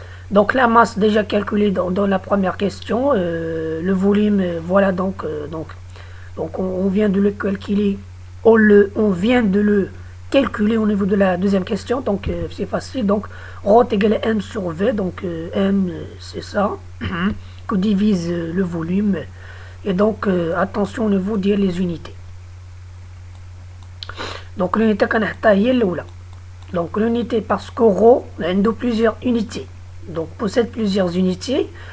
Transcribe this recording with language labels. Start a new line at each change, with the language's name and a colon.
French: donc la masse déjà calculée dans la première question. le volume, voilà, donc on vient de le calculer, on vient de le calculer au niveau de la deuxième question. donc c'est facile. donc ρ est égal à m sur v. donc m c'est ça que divise le volume. et donc attention au niveau des unités. donc l'unité
Arabic: كنحطها هي الاولى.
French: donc l'unité parce que ρ
Arabic: عنده
French: plusieurs unités, donc possède plusieurs unités.